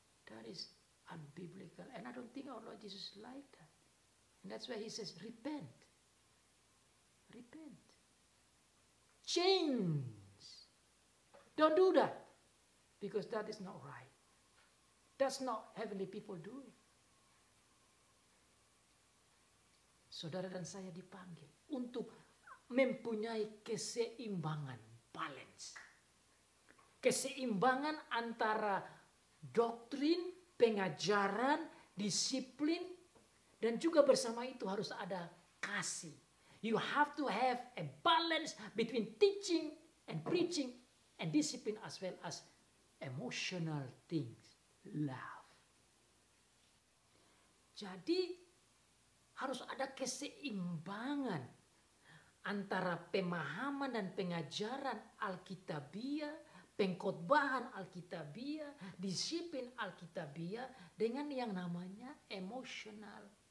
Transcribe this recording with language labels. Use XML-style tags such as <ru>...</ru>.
<en>That is unbiblical, and I don't think our Lord Jesus liked that. And that's why he says, repent. Repent. Change. Don't do that, because that is not right. That's not heavenly people doing.</en> <id>Saudara dan saya dipanggil untuk mempunyai keseimbangan, balance. Keseimbangan antara doktrin, pengajaran, disiplin, dan juga bersama itu harus ada kasih.</id> <en>You have to have a balance between teaching and preaching and discipline, as well as emotional things, love.</en> <id>Jadi harus ada keseimbangan antara pemahaman dan pengajaran Alkitabiah, pengkhotbahan Alkitabiah, disiplin Alkitabiah dengan yang namanya emosional.</id>